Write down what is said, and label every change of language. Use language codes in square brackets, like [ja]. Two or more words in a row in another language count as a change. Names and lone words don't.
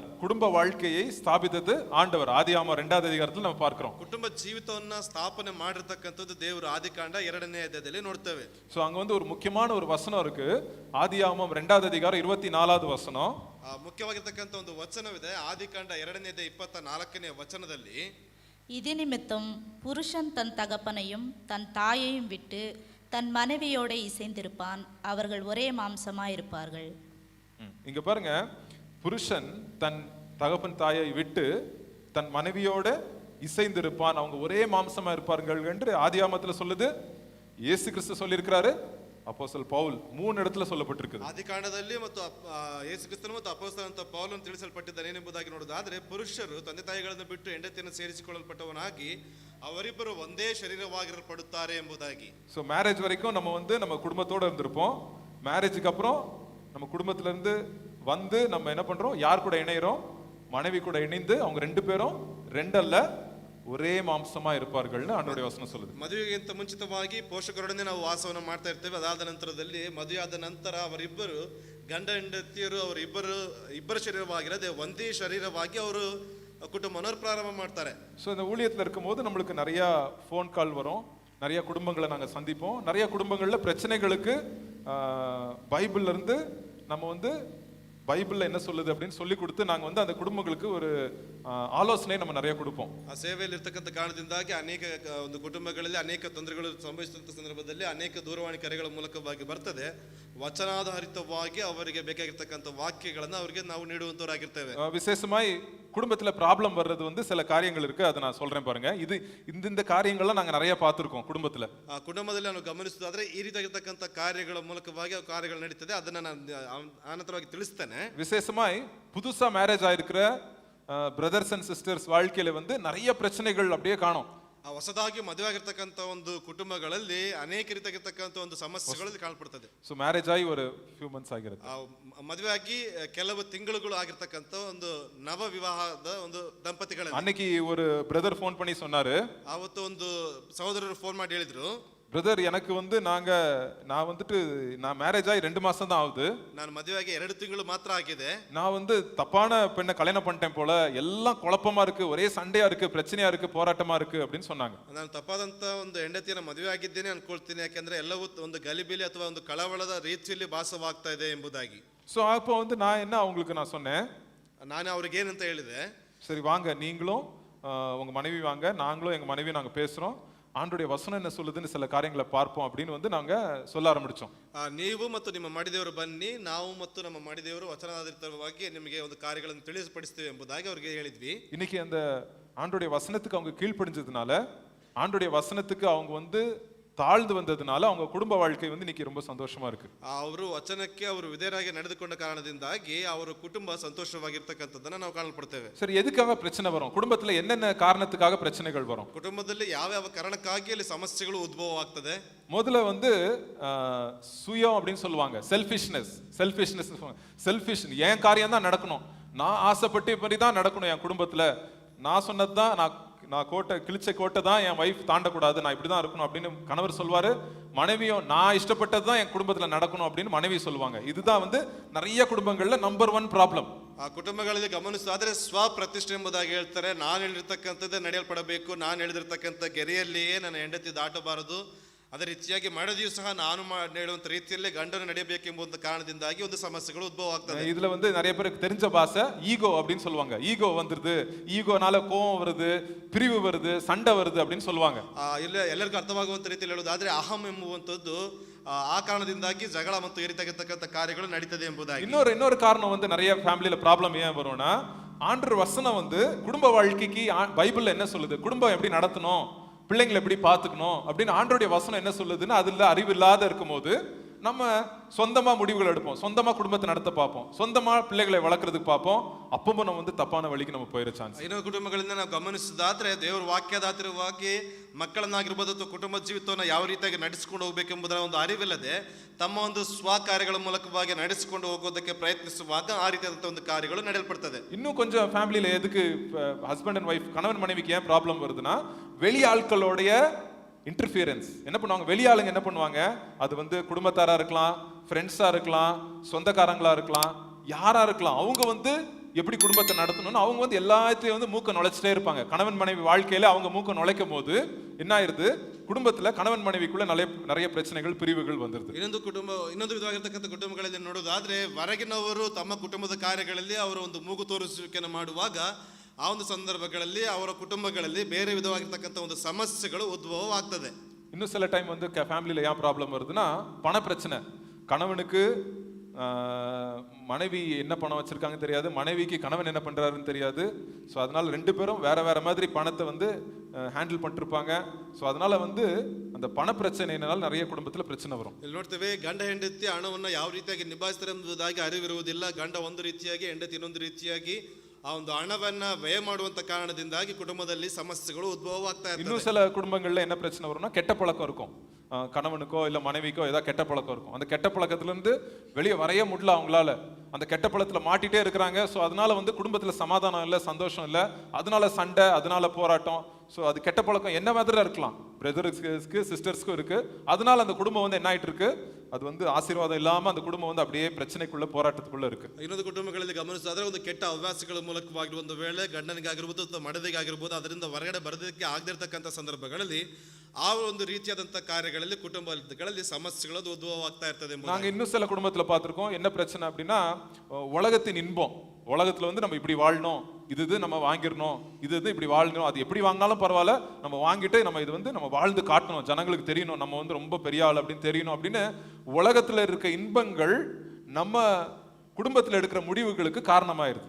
[ta] குடும்ப வாழ்க்கையை ஸ்தாபித்தது ஆண்டவர். ஆதியாகமம் 2வது அதிகாரத்தில் நம்ம பார்க்கிறோம். [kn] ಕುಟುಂಬ ಜೀವಿತವನ್ನ ಸ್ಥಾಪನೆ ಮಾಡಿರ್ತಕ್ಕಂಥದ್ದು ದೇವರು. ಆದಿಕಾಂಡ 2ನೇ ಅಧ್ಯಾಯದಲ್ಲಿ ನೋಡ್ತೇವೆ. [ta] சோ அங்க ஒரு முக்கியமான ஒரு வசனம் இருக்கு. ஆதியாகமம் 2வது அதிகாரம் 24வது வசனம். [kn] ಮುಖ್ಯವಾಗಿರ್ತಕ್ಕಂಥ ಒಂದು ವಚನವಿದೆ. ಆದಿಕಾಂಡ 2ನೇ ಅಧ್ಯಾಯ 24ನೇ ವಚನದಲ್ಲಿ, [ta] இது நிமித்தம் புருஷன் தன் தகப்பனையும் தன் தாயையும் விட்டு தன் மனைவியோட இசைந்திருப்பான், அவர்கள் ஒரே மாம்சமாயிருப்பார்கள். இங்க பாருங்க, புருஷன் தன் தகப்பன் தாயை விட்டு தன் மனைவியோட இசைந்திருப்பான், அவங்க ஒரே மாம்சமா இருப்பார்கள் என்று ஆதியாகமத்துல சொல்லுது. இயேசு கிறிஸ்து சொல்லியிருக்கிறாரு, அப்போஸ்தலர் பவுல் 3 இடத்துல சொல்லப்பட்டிருக்குது. [kn] ಆದಿಕಾಂಡದಲ್ಲಿ ಮತ್ತು ಯೇಸು ಕ್ರಿಸ್ತನು ಮತ್ತು ಅಪೊಸ್ತಲನಾದ ಪೌಲನು ತಿಳಿಸಲ್ಪಟ್ಟಿದ್ದಾನೆ ಏನೆಂಬುದಾಗಿ ನೋಡೋದಾದ್ರೆ, ಪುರುಷರು ತಂದೆ ತಾಯಿಗಳನ್ನು ಬಿಟ್ಟು ಹೆಂಡತಿಯನ್ನು ಸೇರಿಸಿಕೊಳ್ಳಲ್ಪಟ್ಟವನಾಗಿ ಅವರಿಬ್ಬರು ಒಂದೇ ಶರೀರವಾಗಿರಲ್ಪಡುತ್ತಾರೆ ಎಂಬುದಾಗಿ. [ta] ஸோ மேரேஜ் வரைக்கும் நம்ம வந்து நம்ம குடும்பத்தோட இருந்திருப்போம். மேரேஜுக்கு அப்புறம் நம்ம குடும்பத்துல இருந்து வந்து நம்ம என்ன பண்றோம், யார் கூட இணைகிறோம், மனைவி கூட இணைந்து அவங்க 2 பேரும் 2 அல்ல ஒரே மாம்சமா இருப்பார்கள்னு ஆண்டவருடைய வசனம் சொல்லுது. [kn] ಮದುವೆಗಿಂತ ಮುಂಚಿತವಾಗಿ ಪೋಷಕರೊಡನೆ ನಾವು ವಾಸವನ್ನು ಮಾಡ್ತಾ ಇರ್ತೇವೆ. ಅದಾದ ನಂತರದಲ್ಲಿ ಮದುವೆಯಾದ ನಂತರ ಅವರಿಬ್ಬರು ಗಂಡ ಹೆಂಡತಿಯರು ಇಬ್ಬರ ಶರೀರವಾಗಿರದೆ ಒಂದೇ ಶರೀರವಾಗಿ ಅವರು ಕುಟುಂಬವನ್ನು ಪ್ರಾರಂಭ ಮಾಡ್ತಾರೆ. [ta] ஸோ இந்த ஊழியத்தில் இருக்கும்போது நம்மளுக்கு நிறைய [en] phone call [ta] வரும், நிறைய குடும்பங்களை நாங்கள் சந்திப்போம். நிறைய குடும்பங்களில் பிரச்சனைகளுக்கு பைபிள்ல இருந்து நம்ம வந்து பைபிள்ல என்ன சொல்லுது அப்படின்னு சொல்லி கொடுத்து நாங்கள் வந்து அந்த குடும்பங்களுக்கு ஒரு ஆலோசனை நம்ம நிறைய கொடுப்போம். [kn] ಆ ಸೇವೆಯಲ್ಲಿ ಇರ್ತಕ್ಕಂಥ ಕಾರಣದಿಂದಾಗಿ ಅನೇಕ ಒಂದು ಕುಟುಂಬಗಳಲ್ಲಿ ಅನೇಕ ತೊಂದರೆಗಳು ಸಂಭವಿಸುವಂತ ಸಂದರ್ಭದಲ್ಲಿ ಅನೇಕ ದೂರವಾಣಿ ಕರೆಗಳ ಮೂಲಕವಾಗಿ ಬರ್ತದೆ. ವಚನಾಧಾರಿತವಾಗಿ ಅವರಿಗೆ ಬೇಕಾಗಿರ್ತಕ್ಕಂಥ ವಾಕ್ಯಗಳನ್ನ ಅವರಿಗೆ ನಾವು ನೀಡುವಂತವರಾಗಿರ್ತೇವೆ. [ta] விசேஷமாய் குடும்பத்துல ப்ராப்ளம் வர்றது வந்து சில காரியங்கள் இருக்கு, அதை நான் சொல்றேன் பாருங்க. இது இந்த காரியங்கள்லாம் நாங்க நிறைய பார்த்திருக்கோம் ಕುಟುಂಬத்துல. [kn] ಆ ಕುಟುಂಬದಲ್ಲಿ ನಾವು ಗಮನಿಸುವುದಾದ್ರೆ ಈ ರೀತಿಯಾಗಿರ್ತಕ್ಕಂಥ ಕಾರ್ಯಗಳ ಮೂಲಕವಾಗಿ ಕಾರ್ಯಗಳು ನಡೀತದೆ. ಅದನ್ನ ನಾನು ಆನಂತರವಾಗಿ ತಿಳಿಸ್ತೇನೆ. [ta] விசேஷமாய் புதுசா மேரேஜ் ஆயிருக்கிற [en] brothers and sisters [ta] வாழ்க்கையில வந்து நிறைய பிரச்சனைகள் அப்படியே காணும். [kn] ಆ ಹೊಸದಾಗಿ ಮದುವೆ ಆಗಿರ್ತಕ್ಕಂಥ ಒಂದು ಕುಟುಂಬಗಳಲ್ಲಿ ಅನೇಕ ರೀತಿಯಾಗಿರ್ತಕ್ಕಂಥ ಒಂದು ಸಮಸ್ಯೆಗಳಲ್ಲಿ ಕಾಣಪಡ್ತದೆ. [ta] ஸோ மேரேஜ் ஆகி ஒரு [en] few months [ta] ಆಗಿರುತ್ತೆ. [kn] ಮದುವೆ ಆಗಿ ಕೆಲವು ತಿಂಗಳುಗಳು ಆಗಿರ್ತಕ್ಕಂಥ ಒಂದು ನವ ವಿವಾಹದ ಒಂದು ದಂಪತಿಗಳ [ta] அன்னைக்கு ஒரு பிரதர் ஃபோன் பண்ணி சொன்னாரு, [kn] ಆವತ್ತು ಒಂದು ಸಹೋದರರು ಫೋನ್ ಮಾಡಿ ಹೇಳಿದ್ರು, [ta] பிரதர் எனக்கு வந்து நான் வந்துட்டு நான் மேரேஜ் ஆகி 2 மாசம் தான் ஆகுது, [kn] ನಾನು ಮದುವೆಯಾಗಿ 2 ತಿಂಗಳು ಮಾತ್ರ ಆಗಿದೆ, [ta] நான் வந்து தப்பான பெண்ணை கல்யாணம் பண்ணிட்டேன் போல, எல்லாம் குழப்பமா இருக்கு, ஒரே சண்டையா இருக்கு, பிரச்சனையா இருக்கு, போராட்டமா இருக்கு அப்படின்னு சொன்னாங்க. [kn] ನಾನು ತಪ್ಪಾದಂತ ಒಂದು ಹೆಂಡತಿಯನ್ನು ಮದುವೆ ಆಗಿದ್ದೇನೆ ಅನ್ಕೊಳ್ತೀನಿ, ಯಾಕಂದ್ರೆ ಎಲ್ಲವೂ ಒಂದು ಗಲಿಬಿಲಿ ಅಥವಾ ಒಂದು ಕಳವಳದ ರೀತಿಯಲ್ಲಿ ಭಾಸವಾಗ್ತಾ ಇದೆ ಎಂಬುದಾಗಿ. [ta] ஸோ அப்போ வந்து நான் என்ன அவங்களுக்கு நான் சொன்னேன், [kn] ನಾನು ಅವ್ರಿಗೆ ಏನಂತ ಹೇಳಿದೆ, [ta] சரி வாங்க நீங்களும் உங்க மனைவி வாங்க, நாங்களும் எங்க மனைவி நாங்க பேசுறோம், ஆண்டுடைய வசனம் என்ன சொல்லுதுன்னு சில காரியங்களை பார்ப்போம் அப்படின்னு வந்து நாங்க சொல்ல ஆரம்பிச்சோம். [kn] ನೀವು ಮತ್ತು ನಿಮ್ಮ ಮಡಿದೇವರು ಬನ್ನಿ, ನಾವು ಮತ್ತು ನಮ್ಮ ಮಡಿದೇವರು ವಚನಾಧಾರಿತವಾಗಿ ನಿಮಗೆ ಒಂದು ಕಾರ್ಯಗಳನ್ನು ತಿಳಿಸಪಡಿಸ್ತೇವೆ ಎಂಬುದಾಗಿ ಅವರಿಗೆ ಹೇಳಿದ್ವಿ. [ta] இன்னைக்கு அந்த ஆண்டுடைய வசனத்துக்கு அவங்க கீழ்ப்படிஞ்சதுனால, ஆண்டுடைய வசனத்துக்கு அவங்க வந்து தாழ்ந்து வந்ததுனால அவங்க குடும்ப வாழ்க்கை வந்து இன்னைக்கு ரொம்ப சந்தோஷமா இருக்கு. [kn] ಅವರು ವಚನಕ್ಕೆ ಅವರು ವಿಧೇಯರಾಗಿ ನಡೆದುಕೊಂಡ ಕಾರಣದಿಂದಾಗಿ ಅವರ ಕುಟುಂಬ ಸಂತೋಷವಾಗಿರ್ತಕ್ಕಂಥದ್ದನ್ನ ನಾವು ಕಾಣಲ್ಪಡ್ತೇವೆ. [ta] சரி, எதுக்காக பிரச்சனை வரும், குடும்பத்துல என்னென்ன காரணத்துக்காக பிரச்சனைகள் வரும், [kn] ಕುಟುಂಬದಲ್ಲಿ ಯಾವ ಯಾವ ಕಾರಣಕ್ಕಾಗಿ ಅಲ್ಲಿ ಸಮಸ್ಯೆಗಳು ಉದ್ಭವ ಆಗ್ತದೆ? [ta] முதல்ல வந்து சுயம் அப்படின்னு சொல்லுவாங்க, செல்ஃபிஷ்னஸ். செல்ஃபிஷ், என் காரியம் தான் நடக்கணும், நான் ஆசைப்பட்டு இப்படி தான் நடக்கணும், என் குடும்பத்துல நான் சொன்னது தான், நான் கிழிச்ச கோட்டை தான் என் வைஃப் தாண்டக்கூடாது, நான் இப்படி தான் இருக்கணும் அப்படின்னு கணவர் சொல்வாரு. மனைவியும் நான் இஷ்டப்பட்டது தான் என் குடும்பத்துல நடக்கணும் அப்படின்னு மனைவி சொல்லுவாங்க. இதுதான் வந்து நிறைய குடும்பங்கள்ல [en] number 1 problem. [kn] ಆ ಕುಟುಂಬಗಳಲ್ಲಿ ಗಮನಿಸಿದ್ರೆ ಸ್ವಪ್ರತಿಷ್ಠೆ ಎಂಬುದಾಗಿ ಹೇಳ್ತಾರೆ. ನಾನು ಹೇಳಿರ್ತಕ್ಕಂಥದ್ದೇ ನಡೆಯಲ್ಪಡಬೇಕು, ನಾನು ಹೇಳಿದಿರ್ತಕ್ಕಂಥ ಗೆರೆಯಲ್ಲಿಯೇ ನನ್ನ ಹೆಂಡತಿ ದಾಟಬಾರದು, ಅದೇ ರೀತಿಯಾಗಿ ಮಡದಿಯೂ ಸಹ ನಾನು ಹೇಳುವಂತ ರೀತಿಯಲ್ಲಿ ಗಂಡನು ನಡೆಯಬೇಕೆಂಬ ಕಾರಣದಿಂದಾಗಿ ಒಂದು ಸಮಸ್ಯೆಗಳು ಉದ್ಭವ ಆಗ್ತದೆ. [ta] இதுல வந்து நிறைய பேருக்கு தெரிஞ்ச பாஷை ஈகோ அப்படின்னு சொல்லுவாங்க. ஈகோ வந்துருது, ஈகோனால கோவம் வருது, பிரிவு வருது, சண்டை வருது அப்படின்னு சொல்லுவாங்க. [kn] ಇಲ್ಲ ಎಲ್ಲರಿಗೂ ಅರ್ಥವಾಗುವಂತ ರೀತಿಯಲ್ಲಿ ಹೇಳುವುದಾದ್ರೆ ಅಹಂ ಎಂಬುವಂತದ್ದು ಆ ಕಾರಣದಿಂದಾಗಿ ಜಗಳ ಮತ್ತು ಈ ರೀತಿಯಾಗಿರ್ತಕ್ಕಂಥ ಕಾರ್ಯಗಳು ನಡೀತದೆ ಎಂಬುದಾಗಿ. [ta] இன்னொரு காரணம் வந்து நிறைய ஃபேமிலியில ப்ராப்ளம் ஏன் வரும்னா, ஆண்டவர் வசனம் வந்து குடும்ப வாழ்க்கைக்கு பைபிள்ல என்ன சொல்லுது, குடும்பம் எப்படி நடத்தணும், பிள்ளைங்களை எப்படி பார்த்துக்கணும் அப்படின்னு ஆண்டவருடைய வசனம் என்ன சொல்லுதுன்னு அதுல அறிவு இல்லாத இருக்கும்போது நம்ம சொந்தமா முடிவுகள் எடுப்போம், சொந்தமா குடும்பத்தை நடத்த பார்ப்போம், சொந்தமா பிள்ளைகளை வளர்க்கறதுக்கு பார்ப்போம். அப்பவும் நம்ம வந்து தப்பான வழிக்கு நம்ம போயிட சான்ஸ். [kn] ಇನ್ನೊಂದು ಕುಟುಂಬಗಳಿಂದ ನಾವು ಗಮನಿಸಿದಾದ್ರೆ ದೇವರ ವಾಕ್ಯದಾತಿರವಾಗಿ ಮಕ್ಕಳನ್ನಾಗಿರ್ಬೋದು ಅಥವಾ ಕುಟುಂಬ ಜೀವಿತವನ್ನು ಯಾವ ರೀತಿಯಾಗಿ ನಡೆಸಿಕೊಂಡು ಹೋಗ್ಬೇಕೆಂಬುದರ ಒಂದು ಅರಿವಿಲ್ಲದೆ ತಮ್ಮ ಒಂದು ಸ್ವಕಾರ್ಯಗಳ ಮೂಲಕವಾಗಿ ನಡೆಸಿಕೊಂಡು ಹೋಗೋದಕ್ಕೆ ಪ್ರಯತ್ನಿಸುವಾಗ ಆ ರೀತಿಯಾದಂಥ ಒಂದು ಕಾರ್ಯಗಳು ನಡೆಯಲ್ಪಡ್ತದೆ. [ta] இன்னும் கொஞ்சம் ஃபேமிலியில எதுக்கு [en] husband and wife [ta] கணவன் மனைவிக்கு ஏன் ப்ராப்ளம் வருதுன்னா, வெளி ஆட்களோடைய இன்டர்ஃபியரன்ஸ். என்ன பண்ணுவாங்க, வெளியாளுங்க என்ன பண்ணுவாங்க, அது வந்து குடும்பத்தாரா இருக்கலாம், ஃப்ரெண்ட்ஸா இருக்கலாம், சொந்தக்காரங்களா இருக்கலாம், யாரா இருக்கலாம், அவங்க வந்து எப்படி குடும்பத்தை நடத்தணும்னு அவங்க வந்து எல்லாத்தையும் வந்து மூக்க நுழைச்சிட்டே இருப்பாங்க. கணவன் மனைவி வாழ்க்கையில அவங்க மூக்க நுழைக்கும் போது என்ன ஆயிருது, குடும்பத்துல கணவன் மனைவிக்குள்ள நிறைய பிரச்சனைகள், பிரிவுகள் வந்துருது. [kn] ಇನ್ನೊಂದು ವಿಧವಾಗಿರ್ತಕ್ಕಂಥ ಕುಟುಂಬಗಳಲ್ಲಿ ನೋಡೋದಾದ್ರೆ ಹೊರಗಿನವರು ತಮ್ಮ ಕುಟುಂಬದ ಕಾರ್ಯಗಳಲ್ಲಿ ಅವರು ಒಂದು ಮೂಗು ತೋರಿಸುವಿಕೆಯನ್ನು ಮಾಡುವಾಗ ಆ ಒಂದು ಸಂದರ್ಭಗಳಲ್ಲಿ ಅವರ ಕುಟುಂಬಗಳಲ್ಲಿ ಬೇರೆ ವಿಧವಾಗಿರ್ತಕ್ಕಂಥ ಒಂದು ಸಮಸ್ಯೆಗಳು ಉದ್ಭವವಾಗ್ತದೆ. [ta] இன்னும் சில டைம் வந்து ஃபேமிலியில ஏன் ப்ராப்ளம் வருதுன்னா, பண பிரச்சனை. கணவனுக்கு மனைவி என்ன பணம் வச்சிருக்காங்க தெரியாது, மனைவிக்கு கணவன் என்ன பண்றாருன்னு தெரியாது. ஸோ அதனால ரெண்டு பேரும் வேற வேற மாதிரி பணத்தை வந்து ஹேண்டில் பண்ணிருப்பாங்க. ஸோ அதனால வந்து அந்த பண பிரச்சனைனால நிறைய குடும்பத்துல பிரச்சனை வரும். [kn] ಇಲ್ಲಿ ನೋಡ್ತೇವೆ, ಗಂಡ ಹೆಂಡತಿ ಹಣವನ್ನು ಯಾವ ರೀತಿಯಾಗಿ ನಿಭಾಯಿಸ್ತಾರೆ ಎಂಬುದಾಗಿ ಅರಿವಿರುವುದಿಲ್ಲ. ಗಂಡ ಒಂದು ರೀತಿಯಾಗಿ, ಹೆಂಡತಿ ಇನ್ನೊಂದು ರೀತಿಯಾಗಿ ಆ ಒಂದು ಹಣವನ್ನ ವ್ಯಯ ಮಾಡುವಂತ ಕಾರಣದಿಂದಾಗಿ ಕುಟುಂಬದಲ್ಲಿ ಸಮಸ್ಯೆಗಳು ಉದ್ಭವವಾಗ್ತಾ ಇರ್ತವೆ. [ta] இன்னும் சில குடும்பங்கள்ல என்ன பிரச்சனை வரும்னா, கெட்ட பழக்கம் இருக்கும். கணவனுக்கோ இல்ல மனைவிக்கோ ஏதாவது கெட்ட பழக்கம் இருக்கும். அந்த கெட்ட பழக்கத்துல இருந்து வெளியே வரைய முடியல அவங்களால. அந்த கெட்ட பழக்கத்துல மாட்டிட்டே இருக்கிறாங்க. ஸோ அதனால வந்து குடும்பத்துல சமாதானம் இல்லை, சந்தோஷம் இல்லை, அதனால சண்டை, அதனால போராட்டம். ஸோ அது கெட்ட பழக்கம் என்ன மாதிரி இருக்கலாம், பிரதர்ஸ்க்கு சிஸ்டர்ஸ்க்கும் இருக்கு. அதனால அந்த குடும்பம் வந்து என்ன ஆயிட்டு இருக்கு, அது வந்து ஆசீர்வாதம் இல்லாம அந்த குடும்பம் வந்து அப்படியே பிரச்சனைக்குள்ள, போராட்டத்துக்குள்ள ಇருக்கு. [kn] ಇನ್ನೊಂದು ಕುಟುಂಬಗಳಲ್ಲಿ ಗಮನಿಸಿದ್ರೆ ಒಂದು ಕೆಟ್ಟ ಹವ್ಯಾಸಗಳ ಮೂಲಕವಾಗಿ ಒಂದು ವೇಳೆ ಗಂಡನಿಗಾಗಿರ್ಬೋದು ಅಥವಾ ಮಡದಿಗಾಗಿರ್ಬೋದು ಅದರಿಂದ ಹೊರಗಡೆ ಬರೋದಕ್ಕೆ ಆಗದಿರ್ತಕ್ಕಂಥ ಸಂದರ್ಭಗಳಲ್ಲಿ ಆ ಒಂದು ರೀತಿಯಾದಂಥ ಕಾರ್ಯಗಳಲ್ಲಿ ಕುಟುಂಬಗಳಲ್ಲಿ ಸಮಸ್ಯೆಗಳು ಉದ್ಭವವಾಗ್ತಾ ಇರ್ತದೆ. [ta] நாங்க இன்னும் சில குடும்பத்துல பார்த்திருக்கோம். என்ன பிரச்சனை அப்படின்னா, உலகத்தின் இன்பம், உலகத்துல வந்து நம்ம இப்படி வாழணும், இது நம்ம வாங்கிடணும், இது இப்படி வாழணும், அது எப்படி வாங்கினாலும் பரவாயில்ல, நம்ம வாங்கிட்டு நம்ம இது வந்து நம்ம வாழ்ந்து காட்டணும், ஜனங்களுக்கு தெரியணும், நம்ம வந்து ரொம்ப பெரிய ஆள் அப்படின்னு தெரியணும் அப்படின்னு உலகத்துல இருக்க இன்பங்கள் நம்ம குடும்பத்துல எடுக்கிற முடிவுகளுக்கு காரணமாயிருது.